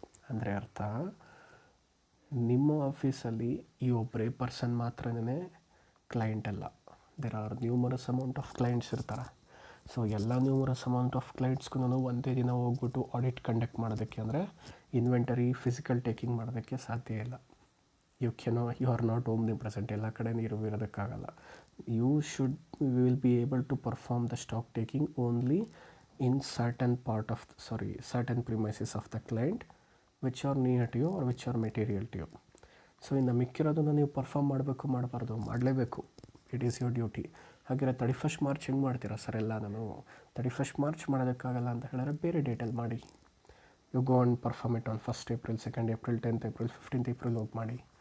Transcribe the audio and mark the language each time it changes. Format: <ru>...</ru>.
<kn>ಅಂದರೆ ಅರ್ಥ, ನಿಮ್ಮ ಆಫೀಸಲ್ಲಿ ಈ ಒಬ್ಬರೇ ಪರ್ಸನ್ ಮಾತ್ರನೇ ಕ್ಲೈಂಟ್ ಅಲ್ಲ,</kn> <en>there are numerous amount of clients</en> <kn>ಇರ್ತಾರೆ. ಸೊ ಎಲ್ಲ ನ್ಯೂಮರಸ್ ಅಮೌಂಟ್ ಆಫ್ ಕ್ಲೈಂಟ್ಸ್ಗೂ ಒಂದೇ ದಿನ ಹೋಗ್ಬಿಟ್ಟು ಆಡಿಟ್ ಕಂಡಕ್ಟ್ ಮಾಡೋದಕ್ಕೆ ಅಂದರೆ ಇನ್ವೆಂಟರಿ ಫಿಸಿಕಲ್ ಟೇಕಿಂಗ್ ಮಾಡೋದಕ್ಕೆ ಸಾಧ್ಯ ಇಲ್ಲ.</kn> <en>you are not omnipresent,</en> <kn>ಎಲ್ಲ ಕಡೆ ಇರೋದಕ್ಕಾಗಲ್ಲ.</kn> <en>You will be able to perform the stock taking only in certain premises of the client which are near to you or which are material to you.</en> <kn>So ಇನ್ನು ಮಿಕ್ಕಿರೋದನ್ನು ನೀವು perform ಮಾಡಲೇಬೇಕು.</kn> <en>It is your duty.</en> <kn>ಹಾಗೆ 31st March ಹೆಂಗೆ ಮಾಡ್ತೀರಾ sir ಎಲ್ಲ? ನಾನು 31st March ಮಾಡೋದಕ್ಕಾಗಲ್ಲ ಅಂತ ಹೇಳಿದ್ರೆ ಬೇರೆ ಡೇಟಲ್ಲಿ ಮಾಡಿ.</kn> <en>you go and perform it on 1st April, 2nd April, 10th April, 15th April</en> <kn>ಹೋಗಿ ಮಾಡಿ.</kn>